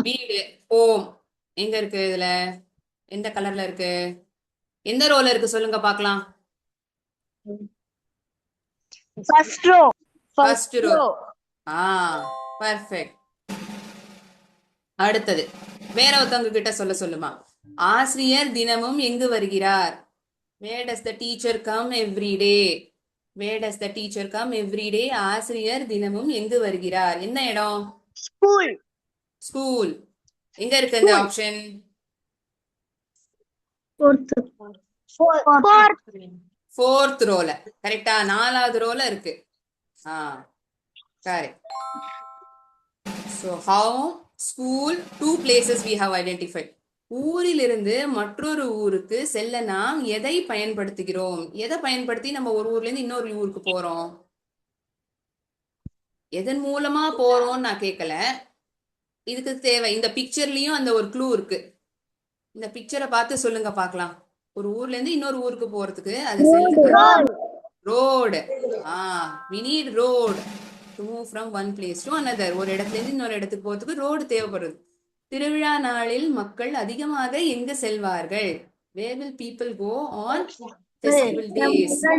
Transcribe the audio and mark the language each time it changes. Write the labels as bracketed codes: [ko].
[ta] வீடு. ஹோம். எங்க இருக்கு இதுல? எந்த கலர்ல இருக்கு? எந்த ரோல இருக்கு சொல்லுங்க பார்க்கலாம். [en] First row. First row. Perfect. [ta] அடுத்தது வேற ஒருத்தவங்க கிட்ட சொல்லுமா. ஆசிரியர் தினமும் எங்கு வருகிறார்? [en] Where does the teacher come every day? Where does the teacher come every day? [ta] ஆசிரியர் தினமும் எங்கு வருகிறார்? என்ன இடம்? [en] School. [ta] ஸ்கூல். எங்க இருக்கு இந்த ஆப்ஷன்? [en] Fourth. Fourth. [ta] ஃபோர்த் ரோல கரெக்டா? 4வது ரோல இருக்கு. Correct. [en] So how school, two places we have identified. [ta] ஊரிலிருந்து மற்றொரு ஊருக்கு செல்ல நாம் எதை பயன்படுத்துகிறோம்? எதை பயன்படுத்தி நம்ம ஒரு ஊர்ல இருந்து இன்னொரு ஊருக்கு போறோம்? எதன் மூலமா போறோம்னு நான் கேட்கல. இதுக்கு தேவை இந்த பிக்சர்லயும் அந்த ஒரு க்ளூ இருக்கு. இந்த பிக்சரை பார்த்து சொல்லுங்க பார்க்கலாம். ஒரு ஊர்ல இருந்து இன்னொரு ஊருக்கு போறதுக்கு அது road. [en] we need road to move from one place to another. [ta] ஒரு இடத்துல இருந்து இன்னொரு இடத்துக்கு போறதுக்கு ரோடு தேவைப்படுது. திருவிழா நாளில் மக்கள் அதிகமாக எங்கு செல்வார்கள்? [en] Where will people go on festival days?